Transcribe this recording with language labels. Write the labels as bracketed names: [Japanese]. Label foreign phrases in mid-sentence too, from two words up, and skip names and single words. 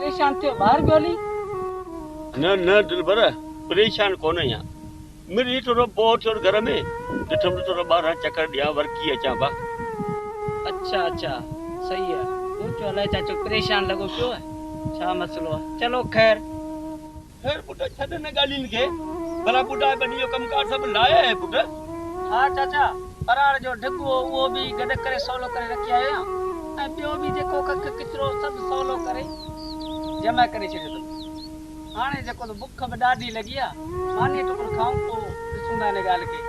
[Sindhi] परेशान थियो बाहर गयोली न न दिलबर परेशान कोन आहियां मेरी थोरो बोर थियो घर में ॾिठमि त थोरो ॿाहिरां चकर ॾियां वर्की अचां बा अच्छा अच्छा सही है सोचो अलाए चाचो परेशान लॻो पियो आहे छा मसलो आहे चलो ख़ैर ख़ैर पुट छॾ न ॻाल्हियुनि खे भला ॿुधाए ॿनी जो कमकार सभु लाहे आहे पुट हा चाचा परार जो ढिगो उहो बि गॾु करे सवलो करे रखी आयो ऐं ॿियो बि जेको कख किचिरो सभु सवलो करे जमा करे छॾियो अथमि हाणे जेको त बुख बि ॾाढी लॻी आहे मानी टुकुर खाऊं पोइ ॾिसूं था हिन ॻाल्हि खे